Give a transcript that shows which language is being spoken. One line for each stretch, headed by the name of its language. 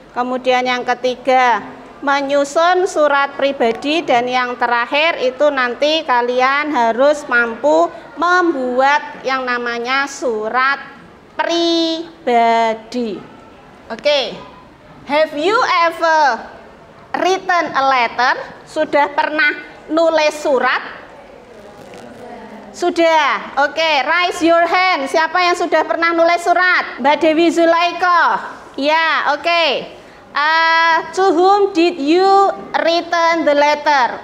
Indonesian: Kemudian yang ketiga, menyusun surat pribadi, dan yang terakhir itu nanti kalian harus mampu membuat yang namanya surat pribadi. Oke.
English: Have you ever written a letter?
Indonesian: Sudah pernah nulis surat? Sudah. Oke,
English: raise your hand.
Indonesian: Siapa yang sudah pernah nulis surat? Mbak Dewi Zulaiko. Ya, oke.
English: To whom did you written the letter?